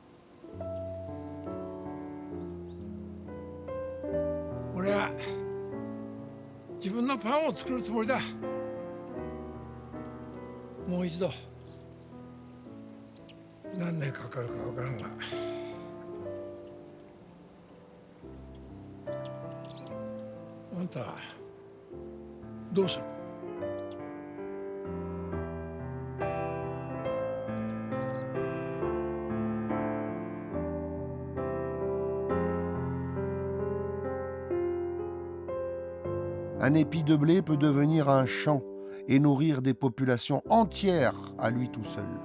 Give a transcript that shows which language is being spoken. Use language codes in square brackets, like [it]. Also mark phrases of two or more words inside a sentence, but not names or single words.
[ja] 俺は自分のパンを作るつもりだ。もう一度何年かかるかわからんが、あんたどうする？ [fr] Un épi de blé peut devenir un champ et nourrir des populations entières à lui tout seul.